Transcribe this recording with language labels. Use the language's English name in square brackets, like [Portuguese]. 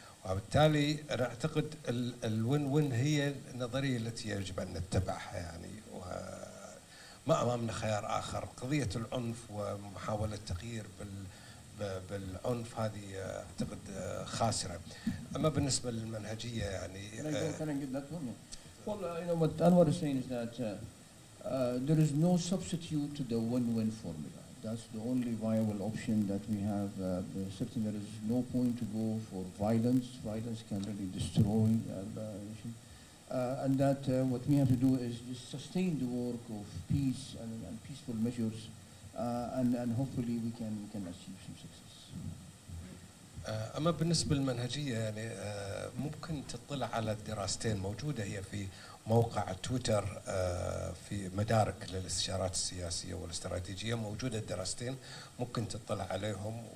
[Arabic] وبالتالي انا اعتقد الوين وين هي النظريه التي يجب ان نتبعها يعني، وما امامنا خيار اخر. قضيه العنف ومحاوله تغيير بالعنف هذه اعتقد خاسره. اما بالنسبه للمنهجيه يعني [English] Can I get that one? Yeah. Well, you know what Anwar is saying is that there is no substitute to the win-win formula. That's the only viable option that we have. Certainly, there is no point to go for violence. Violence can really destroy the nation. And that what we have to do is just sustain the work of peace and peaceful measures, and hopefully we can achieve some success. [Arabic] أما بالنسبة للمنهجية يعني ممكن تطلع على الدراستين موجودة هي في موقع تويتر في مدارك للاستشارات السياسية والاستراتيجية، موجودة الدراستين ممكن تطلع عليهم.